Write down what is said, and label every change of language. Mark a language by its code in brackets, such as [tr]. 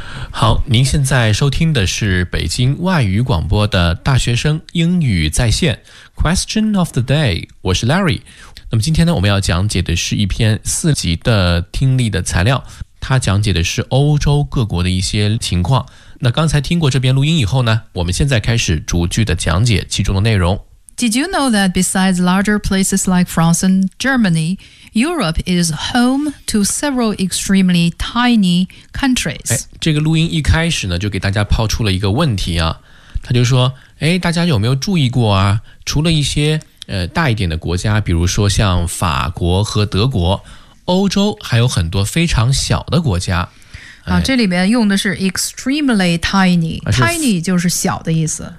[zh] 好，您现在收听的是北京外语广播的大学生英语在线 Question of the day， 我是 Larry。那么今天呢，我们要讲解的是一篇4级的听力的材料，它讲解的是欧洲各国的一些情况。那刚才听过这边录音以后呢，我们现在开始逐句的讲解其中的内容。 [en] Did you know that besides larger places like France and Germany, Europe is home to several extremely tiny countries? [zh] 这个录音一开始呢，就给大家抛出了一个问题啊，他就说，哎，大家有没有注意过啊？除了一些大一点的国家，比如说像法国和德国，欧洲还有很多非常小的国家。啊，这里面用的是 [en] extremely tiny， [zh] tiny 就是小的意思，